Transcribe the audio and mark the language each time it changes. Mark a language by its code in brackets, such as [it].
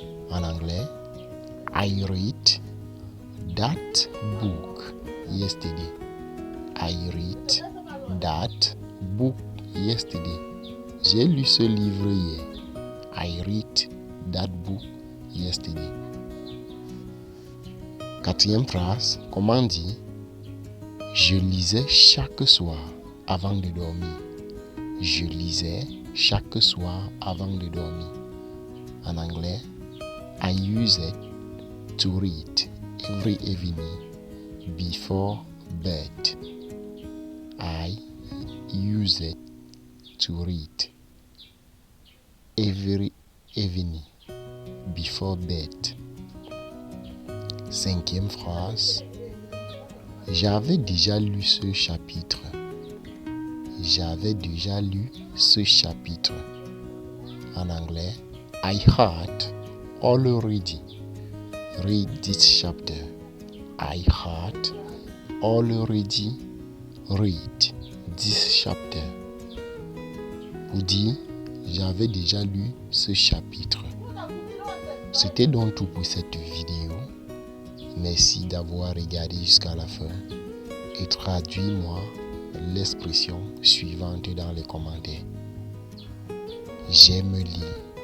[fr] En anglais, [en] I read that book yesterday. I read that book yesterday. [fr] J'ai lu ce livre hier. [en] I read that book yesterday. [fr] Quatrième phrase, comment dire je lisais chaque soir avant de dormir. Je lisais chaque soir avant de dormir. En anglais, [en] I used to read every evening before bed. I used to read every evening before bed. [fr] Cinquième phrase. J'avais déjà lu ce chapitre. J'avais déjà lu ce chapitre. En anglais, [en] I had already read this chapter. I had already read this chapter. [fr] Pour dire, j'avais déjà lu ce chapitre. C'était donc tout pour cette vidéo. Merci d'avoir regardé jusqu'à la fin et traduis-moi l'expression suivante dans les commentaires. J'aime lire.